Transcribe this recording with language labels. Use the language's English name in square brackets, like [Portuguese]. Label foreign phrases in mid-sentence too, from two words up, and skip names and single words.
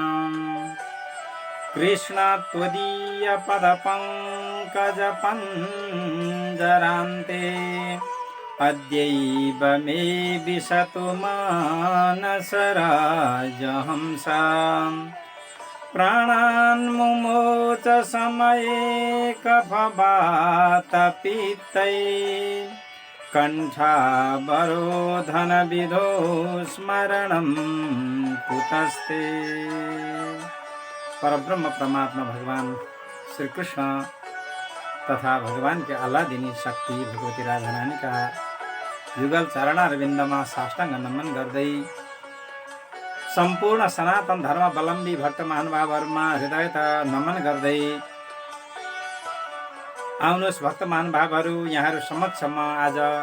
[Sanskrit] कृष्ण त्वदीय पद पंकज पंजरान्ते अद्यैव मे विशतु मानसराजहंसा प्राणान् मुमोच समये कफवातपित्तै कंठावरोधन विधो स्मरणं कुतस्ते। [Nepali] परब्रह्म परमात्मा भगवान श्री कृष्ण तथा भगवान के अल्लादिनी शक्ति भगवती राधारानी का युगल चरणारविन्दमा साष्टाङ्ग नमन गर्दै सम्पूर्ण सनातन धर्मावलम्बी भक्त महानुभावहरुमा हृदयत नमन गर्दै आउनुहोस् भक्त महानुभावहरु, यहाँहरु समक्षमा आज